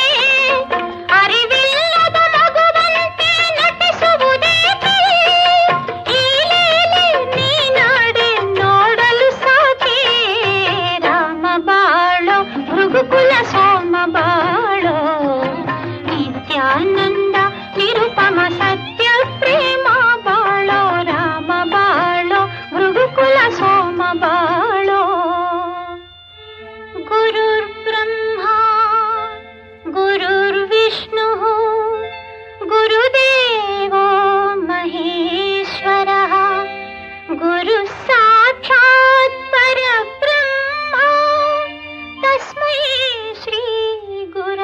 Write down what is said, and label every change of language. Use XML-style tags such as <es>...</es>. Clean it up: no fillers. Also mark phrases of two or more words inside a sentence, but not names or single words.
<kn>ಅರಿವಿಲ್ಲದ ಮಗುವಂತೆ ನಟಿಸುವುದೇಕೆ ಈ ಲೀಲೆ ನೀನಾಡೆ ನೋಡಲು ಸಾಕೆ ರಾಮ ಬಾಳೋ ಭೃಗುಕುಲ ಸೋಮ ಬಾಳೋ ನಿತ್ಯಾನಂದ ನಿರುಪಮ ಸತ್ಯ ಪ್ರೇಮ ಬಾಳೋ ರಾಮ ಬಾಳೋ ಭೃಗುಕುಲ ಸೋಮ ಬಾಳೋ</kn> <sa>ಗುರುರ್ ಬ್ರಹ್ಮ ಗುರುರ್ ವಿಷ್ಣು ಗುರುದೇವೋ ಮಹೇಶ್ವರಃ ಗುರು ಸಾಕ್ಷಾತ್ ಪರಬ್ರಹ್ಮ ತಸ್ಮೈ ಶ್ರೀ</sa>